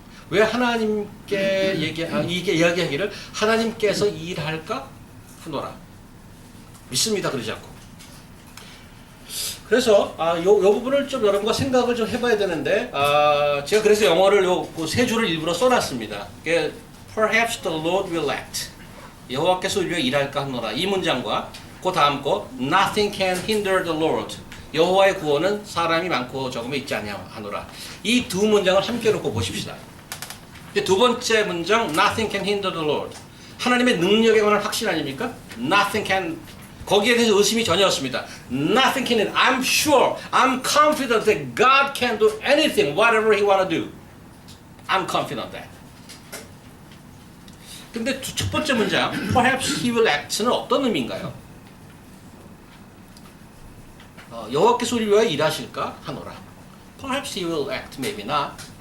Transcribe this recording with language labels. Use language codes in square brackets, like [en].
[ko] 왜 하나님께 이게 이야기하기를 하나님께서 일할까 하노라 믿습니다 그러지 않고. 그래서 요 부분을 좀 여러분과 생각을 좀 해봐야 되는데 제가 그래서 영어를 세 줄을 일부러 써놨습니다. [en] Perhaps the Lord will act. [ko] 여호와께서 우리와 일할까 하노라. 이 문장과 그 다음 거 [en] Nothing can hinder the Lord. [ko] 여호와의 구원은 사람이 많고 적음에 있지 아니하노라. 이 두 문장을 함께 놓고 보십시다. 두 번째 문장 [en] Nothing can hinder the Lord. [ko] 하나님의 능력에 관한 확신 아닙니까? [en] Nothing can. [ko] 거기에 대해서 의심이 전혀 없습니다. [en] Nothing can. I'm sure. I'm confident that God can do anything, whatever He want to do. I'm confident that. [ko] 근데 첫 번째 문장 [en] Perhaps He will act [ko] 는 어떤 의미인가요? 여호와께서 우리를 위하여 일하실까 하노라. [en] Perhaps He will act, maybe not.